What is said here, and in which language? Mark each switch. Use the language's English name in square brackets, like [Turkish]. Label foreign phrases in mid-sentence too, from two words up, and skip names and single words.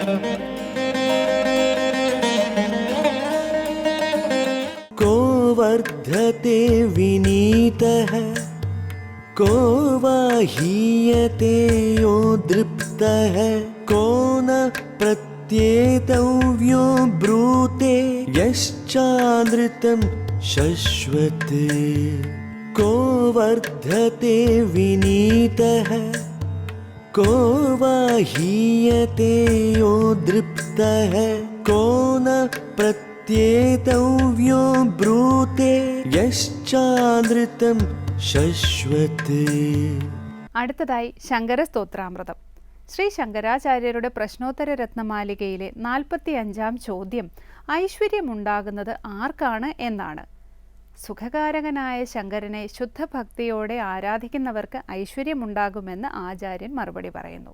[Sanskrit] കോ വർദ്ധത്തെ വിനീതഃ കോ വാഹീയത്തെ യോ ദൃപ്തഃ കോ ന പ്രത്യേതവ്യോ ബ്രൂത്തെ യശ്ചാനൃതം ശശ്വതേ. को वर्धते विनीतः को वाहीयते यो दृप्तः को न प्रत्येतव्यो ब्रूते यश्चानृतं ശശ്വതേ. [Malayalam] അടുത്തതായി ശങ്കര സ്തോത്രാമൃതം. ശ്രീ ശങ്കരാചാര്യരുടെ പ്രശ്നോത്തര രത്നമാലികയിലെ 45-ാം ചോദ്യം ഐശ്വര്യമുണ്ടാകുന്നത് ആർക്കാണ് എന്നാണ്. സുഖകാരകനായ ശങ്കരനെ ശുദ്ധഭക്തിയോടെ ആരാധിക്കുന്നവർക്ക് ഐശ്വര്യമുണ്ടാകുമെന്ന് ആചാര്യൻ മറുപടി പറയുന്നു.